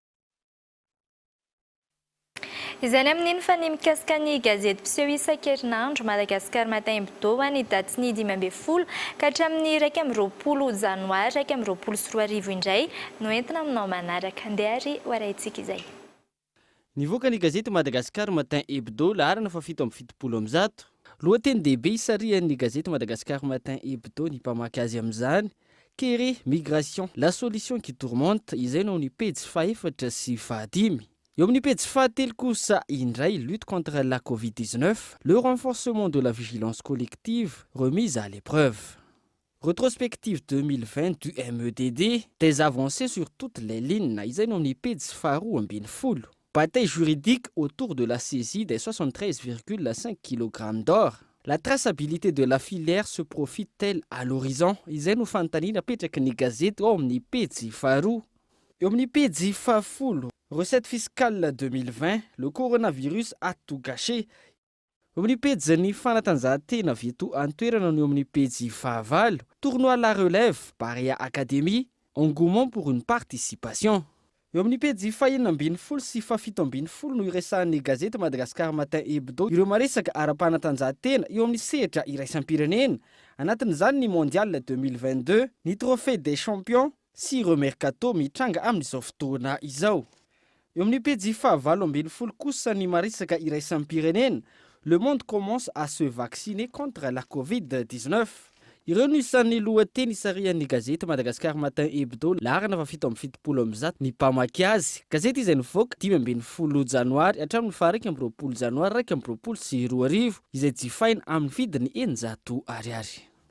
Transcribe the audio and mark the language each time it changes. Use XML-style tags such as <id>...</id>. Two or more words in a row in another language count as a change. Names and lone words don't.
<mg>Izany amin'iny fa ny mikasika ny gazety mpiseho isan-kerinandro Madagasikara Matin Hebdo ny daty ny 12 ka hatramin'ny 20 janoary 2024 indray no entina aminao manaraka. Andeha ary hoarahintsika izay. Nivoaka ny gazety Madagasikara Matin Hebdo laharana fa 770. Lohateny dehibe isarian'ny gazety Madagasikara Matin Hebdo ny mpamaky azy amin'izany.</mg> <fr>Kere migration, la solution qui tourmente,</fr> <mg>izay no ny pejy 4 sy 5. Eo amin'ny pejy 7 kosa indray,</mg> <fr>lutte contre la Covid-19, le renforcement de la vigilance collective remise à l'épreuve. Rétrospective 2020 du MEDD, des avancées sur toutes les lignes,</fr> <mg>izay no amin'ny pejy 12.</mg> <fr>Bataille juridique autour de la saisie des 73,5 kg d'or. La traçabilité de la filière se profite-t-elle à l'horizon?</fr> <mg>Izay no fanontaniana apetraka ny gazety ao amin'ny pejy 2. Eo amin'ny pejy 10.</mg> <fr>Recette fiscale 2020, le coronavirus a tout gâché.</fr> <mg>Eo amin'ny pejy ny fanatanjahantena veto antoerana no eo amin'ny pejy 20.</mg> <fr>Tournoi la relève, Barea Academy, engouement pour une participation.</fr> <mg>Eo amin'ny pejy 12 sy 17 no iresahan'ny gazety Madagasikara Matin Hebdo ireo maresaka ara-panatanjahantena eo amin'ny sehatra iraisam-pirenena, anatin'izany ny mondial 2022, ny trophée des champions sy ireo mercato mitranga amin'izao fotoana izao. eo amin'ny pejy 7 kosa ny marisaka iraisampirenena</mg> <fr>le monde commence à se vacciner contre la covid-19</fr> <mg>ireo no isan'ny lohateny isarian'ny gazety Madagascar Matin Hebdo larana fa 7 ny mpamaky azy gazety izay nivoaka 10 janoary hatramin'ny 2 janoary 2024 izay jifaina amin'ny vidiny 900 ariary.</mg>